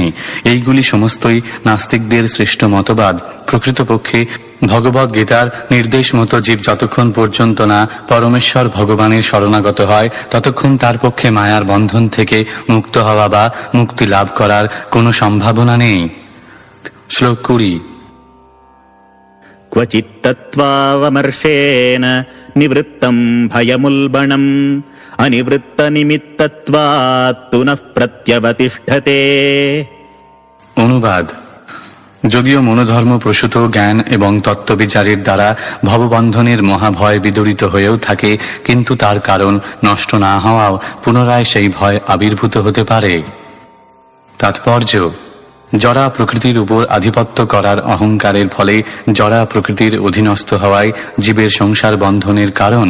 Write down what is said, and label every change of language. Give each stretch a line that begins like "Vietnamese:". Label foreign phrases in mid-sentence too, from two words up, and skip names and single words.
Bangla: এইগুলি সমস্তই নাস্তিকদের শ্রেষ্ঠ মতবাদ। প্রকৃতপক্ষে ভগবদ গীতার নির্দেশ মতো জীব যতক্ষণ পর্যন্ত না পরমেশ্বর ভগবানের শরণাগত হয়, ততক্ষণ তার পক্ষে মায়ার বন্ধন থেকে মুক্ত হওয়া বা মুক্তি লাভ করার কোনো সম্ভাবনা নেই। শ্লোক 20।
Sanskrit: क्वचित्तत्वावमर्शेन निवृत्तं भयमुल्बणम् अनिवृत्तनिमित्तत्वात् पुनः प्रत्यवतिष्ठते।
Bangla: অনুবাদ: যদিও মনোধর্ম প্রসূত জ্ঞান এবং তত্ত্ববিচারের দ্বারা ভববন্ধনের মহাভয় বিদরিত হয়েও থাকে, কিন্তু তার কারণ নষ্ট না হওয়াও পুনরায় সেই ভয় আবির্ভূত হতে পারে। তাৎপর্য: জড়া প্রকৃতির উপর আধিপত্য করার অহংকারের ফলে জড়া প্রকৃতির অধীনস্থ হওয়ায় জীবের সংসার বন্ধনের কারণ।